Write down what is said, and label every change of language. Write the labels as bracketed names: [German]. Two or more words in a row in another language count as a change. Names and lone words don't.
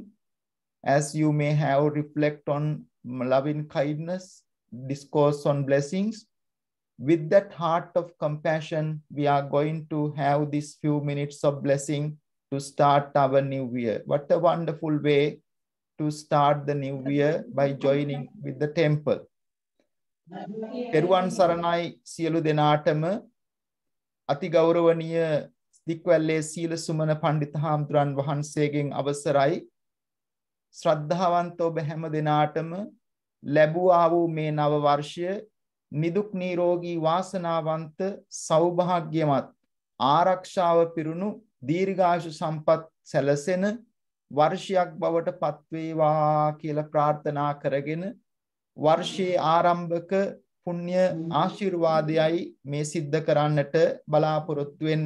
[English] As you may have reflect on loving kindness, discourse on blessings, with that heart of compassion, we are going to have these few minutes of blessing to start our new year. What a wonderful way to start the new year by joining with the temple. [Sinhala] පෙරුවන් සරණයි සියලු දෙනාටම අති ගෞරවනීය දික්වැල්ලේ සීල සුමන පණ්ඩිත හාමුදුරුවන් වහන්සේගෙන් අවසරයි ශ්‍රද්ධාවන්ත බැතිමත් දෙනාටම ලැබුවා වූ මේ නව වර්ෂය නිදුක් නිරෝගී වාසනාවන්ත සෞභාග්‍යමත් ආරක්ෂාව පිරුණු දීර්ඝායු සම්පත් සැලසෙන වර්ෂයක් බවට පත් වේවා කියලා ප්‍රාර්ථනා කරගෙන වර්ෂයේ ආරම්භක පුණ්‍ය ආශිර්වාදයයි මේ සිද්ධ කරන්නට බලාපොරොත්තු වෙන්නේ.